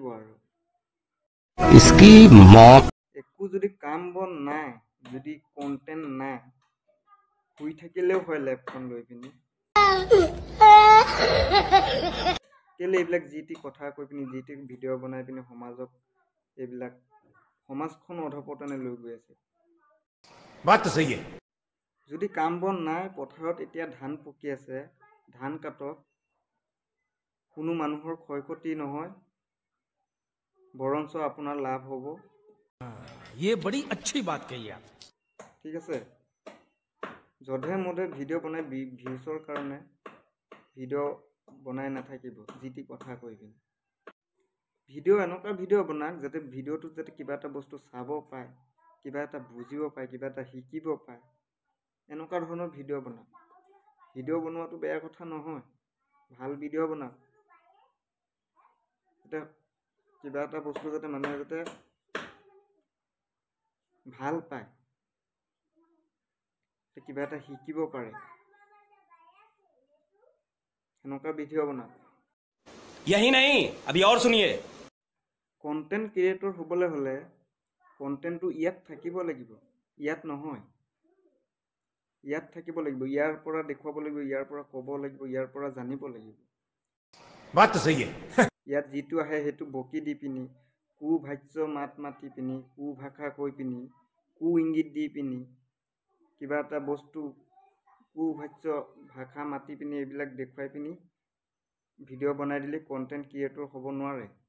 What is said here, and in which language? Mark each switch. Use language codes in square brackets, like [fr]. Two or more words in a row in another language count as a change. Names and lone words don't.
[as] আৰু একো যদি কাম বন নাই, যদি কণ্টেণ্ট নাই, শুই থাকিলেও হয় লেপখন লৈ পিনি। কেলে এইবিলাক যি টি কথা কৈ পিনি, যি টি ভিডিঅ' বনাই পিনি সমাজক, এইবিলাক সমাজখন অধপতনে লৈ গৈ আছে। [hi] बात तो सही है। [as] যদি কাম বন নাই, পথাৰত এতিয়া ধান পকি আছে, ধান কাটক, কোনো মানুহৰ ক্ষয় ক্ষতি নহয়, বৰঞ্চ আপোনাৰ লাভ হ'ব। [hi] ये बड़ी अच्छी बात कही आप। [as] ঠিক আছে, যধে মধে ভিডিঅ' বনাই ভিউজৰ কাৰণে ভিডিঅ' বনাই নাথাকিব, যি টি কথা কৈ পিনি। ভিডিঅ' এনেকুৱা ভিডিঅ' বনাওক, যাতে ভিডিঅ'টোত যাতে কিবা এটা বস্তু চাব পায়, কিবা এটা বুজিব পায়, কিবা এটা শিকিব পায়, এনেকুৱা ধৰণৰ ভিডিঅ' বনাওক। ভিডিঅ' বনোৱাটো বেয়া কথা নহয়, ভাল ভিডিঅ' বনাওক, যাতে কিবা এটা বস্তু যাতে মানুহে যাতে ভাল পায়, কিবা এটা শিকিব পাৰে, সেনেকুৱা ভিডিঅ' বনাওক। [hi] यही नहीं, अभी और सुनिए। [en] content creator [as] হ'বলৈ হ'লে কণ্টেণ্টটো ইয়াত থাকিব লাগিব, ইয়াত নহয়। ইয়াত থাকিব লাগিব, ইয়াৰ পৰা দেখুৱাব লাগিব, ইয়াৰ পৰা ক'ব লাগিব, ইয়াৰ পৰা জানিব লাগিব। [hi] बात तो सही है। [as] ইয়াত যিটো আহে সেইটো বকি দি পিনি, কু ভাষ্য মাত মাতি পিনি, কু ভাষা কৈ পিনি, কু ইংগিত দি পিনি, কিবা এটা বস্তু কুভাষ্য ভাষা মাতি পিনি এইবিলাক দেখুৱাই পিনি ভিডিঅ' বনাই দিলে [en] content creator [as] হ'ব নোৱাৰে।